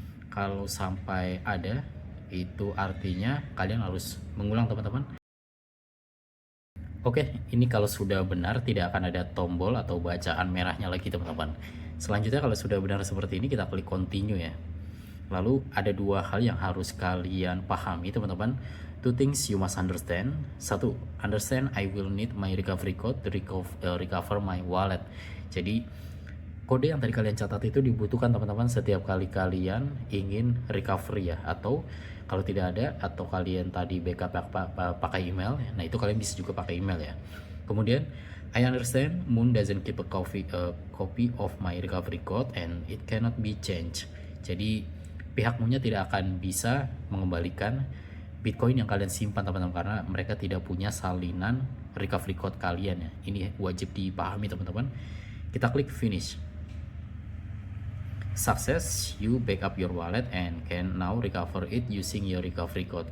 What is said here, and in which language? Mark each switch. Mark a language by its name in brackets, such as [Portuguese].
[Indonesian] Kalau sampai ada, itu artinya kalian harus mengulang teman-teman. Oke, ini kalau sudah benar tidak akan ada tombol atau bacaan merahnya lagi teman-teman. Selanjutnya kalau sudah benar seperti ini kita klik continue ya. Lalu ada dua hal yang harus kalian pahami teman-teman. [English] Two things you must understand. Satu, understand I will need my recovery code to recover my wallet. [Indonesian] Jadi kode yang tadi kalian catat itu dibutuhkan teman-teman setiap kali kalian ingin recovery ya, atau kalau tidak ada atau kalian tadi backup pakai email, nah itu kalian bisa juga pakai email ya. [English] Kemudian I understand Moon doesn't keep a copy of my recovery code and it cannot be changed. [Indonesian] Jadi pihak Moonnya tidak akan bisa mengembalikan Bitcoin yang kalian simpan teman-teman, karena mereka tidak punya salinan recovery code kalian ya. Ini wajib dipahami teman-teman. Kita klik finish. [English] Success, you backup your wallet and can now recover it using your recovery code.